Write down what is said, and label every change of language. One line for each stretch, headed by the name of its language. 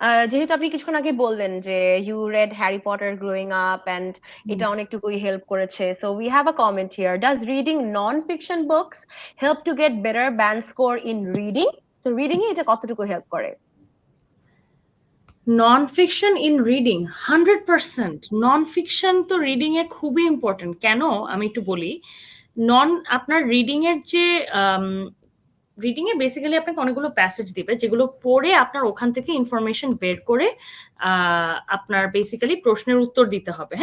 Bangla: যেহেতু আপনি কিছুক্ষণ আগে বললেন যে
English: you read Harry Potter growing up and
Bangla: এটা অনেকটুকুই help করেছে.
English: So we have a comment here. Does reading non-fiction books help to get better band score in reading?
Bangla: So reading এ এটা কতটুকু help করে? Non fiction in reading 100%। Non fiction তো reading a খুবই important. কেন আমি একটু বলি, আপনার রিডিং এর যে রিডিং এ বেসিক্যালি আপনাকে অনেকগুলো প্যাসেজ দিবে যেগুলো পড়ে আপনার ওখান থেকে ইনফরমেশন বের করে আপনার বেসিক্যালি প্রশ্নের উত্তর দিতে হবে।